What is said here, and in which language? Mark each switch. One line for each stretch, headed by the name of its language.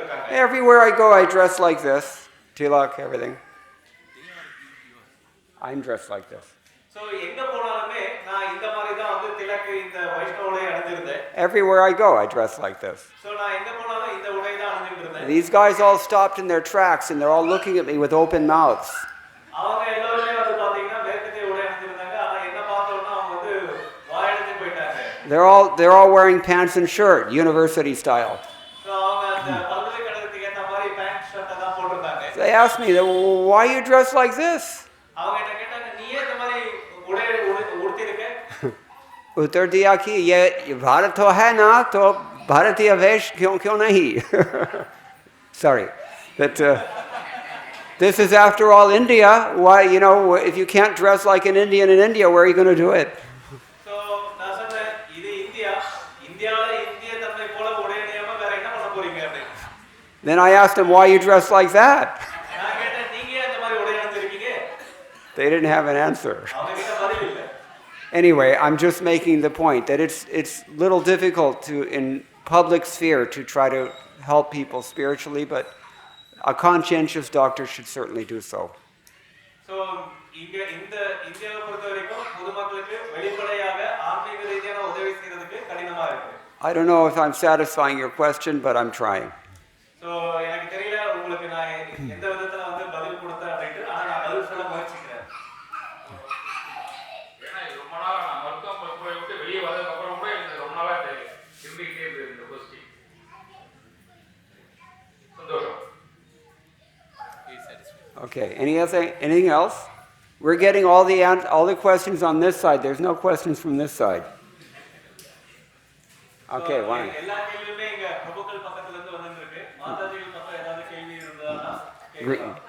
English: everywhere I go, I dress like this. Tilak, everything. I'm dressed like this.
Tamil: So எங்க போனாலுமே நான் இந்த மாதிரி தான் வந்து திலக்கு இந்த வைஷ்ணவ உடை அணிஞ்சிருந்தேன்.
English: Everywhere I go, I dress like this.
Tamil: So நான் எங்க போனாலும் இந்த உடை தான் அணிஞ்சிருந்தேன்.
English: These guys all stopped in their tracks and they're all looking at me with open mouths.
Tamil: அவங்க எல்லாரும் வந்து பாத்தீங்கன்னா மேற்கத்திய உடை அணிஞ்சிருந்தாங்க. ஆனா என்ன பார்த்தோம்னா அவங்க வந்து வாயடிச்சு போயிட்டாங்க.
English: They're all wearing pants and shirt, university style.
Tamil: So அவங்க அந்த பல்கலைக்கழகத்துக்கு ஏத்த மாதிரி பேண்ட் ஷர்ட் தான் போட்டுருந்தாங்க.
English: They asked me, why you dress like this?
Tamil: அவங்க என்ன கேட்டாங்க, நீயே இந்த மாதிரி உடை உடுத்தி இருக்க?
Hindi: उत्तर दिया कि ये भारत तो है ना, तो भारतीय वेश क्यों नहीं?
English: Sorry, but this is after all India. Why, if you can't dress like an Indian in India, where are you going to do it?
Tamil: So நான் சொன்னேன், இது இந்தியால இந்திய தன்மை போல உடை அணியாம வேற என்ன பண்ண போறீங்க அப்படி.
English: Then I asked him, why you dress like that?
Tamil: நான் கேட்டேன், நீங்க ஏன் இந்த மாதிரி உடை அணிஞ்சிருக்கீங்க?
English: They didn't have an answer.
Tamil: அவங்க கிட்ட பதில் இல்ல.
English: Anyway, I'm just making the point that it's little difficult in public sphere to try to help people spiritually, but a conscientious doctor should certainly do so.
Tamil: So இங்க இந்த இந்தியாவை பொறுத்தவரைக்கும் பொதுமக்களுக்கு வெளிப்படையாக ஆன்மீக ரீதியான உதவி செய்யறதுக்கு கடினமா இருக்கு.
English: I don't know if I'm satisfying your question, but I'm trying.
Tamil: So எனக்கு தெரியல உங்களுக்கு நான் எந்த விதத்துல வந்து பதில் கொடுத்தேன் அப்படிட்டு, ஆனா நான் பதில் சொல்ல முயற்சிக்கிறேன். ஏன்னா ரொம்ப நாளா நான் மருத்துவம் விட்டு வெளியே வந்ததுக்கு அப்புறம் கூட எனக்கு ரொம்ப நாளா திரும்பிக்கிட்டே இருந்தது இந்த கொஸ்டின். சந்தோஷம்.
English: Okay. Anything else? We're getting all the questions on this side. There's no questions from this side. Okay, one.
Tamil: எல்லா கேள்வியுமே இங்க பிரபுக்கள் பக்கத்துல இருந்து வந்திருக்கு. மாதாஜிகள் பக்கம் ஏதாவது கேள்வி இருந்தானா கேளுங்க.